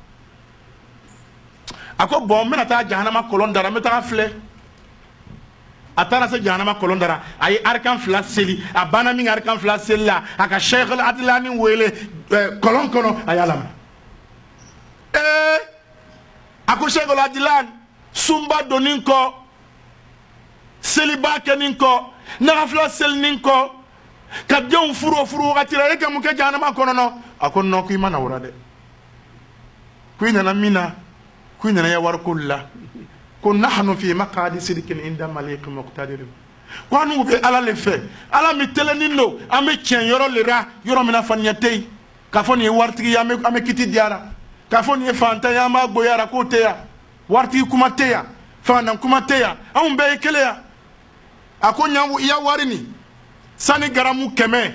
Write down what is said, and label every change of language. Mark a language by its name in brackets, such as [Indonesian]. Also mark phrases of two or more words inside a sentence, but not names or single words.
[Bambara] a ko bon n bɛna taa jahanama kɔlɔn dara n bɛ taa filɛ a taara se jahanama kɔlɔn dara a ye arikan 2 seli a banna min arikan 2 seli la a ka Sheikh Adilani wele kɔlɔn kɔnɔ a y'a lamɛna a ko Sheikh Adilani sunba donni kɔ seliba kɛni kɔ nagafila selini kɔ ka denw furu wagati la e ka mun kɛ jahanama kɔnɔ a ko non ko i ma na o la dɛ ko i nana min na ko i nana ya wariko la ko [Arabic] نحن في مقعد صدق عند مليك مقتدر [Bambara] ko an bɛ Ala le fɛ Ala min tɛlɛnin don an bɛ tiɲɛ yɔrɔ le ra yɔrɔ min na faniya tɛ yen k'a fɔ nin ye waritigi ye an bɛ kiti di a la k'a fɔ nin ye fantan ye an b'a goya la k'o tɛ yan waritigi kuma tɛ yan fantan kuma tɛ yan anw bɛɛ ye kelen yan a ko i ya wari nin sani garamu 100